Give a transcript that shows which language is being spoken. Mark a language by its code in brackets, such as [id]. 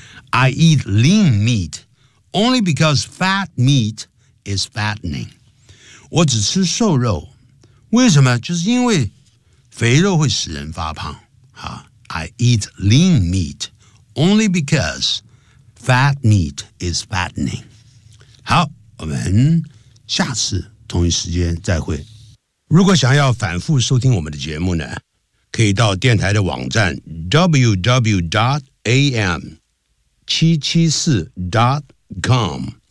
[en] I eat lean meat only because fat meat。 is fattening， [zh] 我只吃瘦肉，为什么？就是因为肥肉会使人发胖。 [en] I eat lean meat only because fat meat is fattening。 [zh] 好，我们下次同一时间再会。如果想要反复收听我们的节目呢，可以到电台的网站 www.am774.com。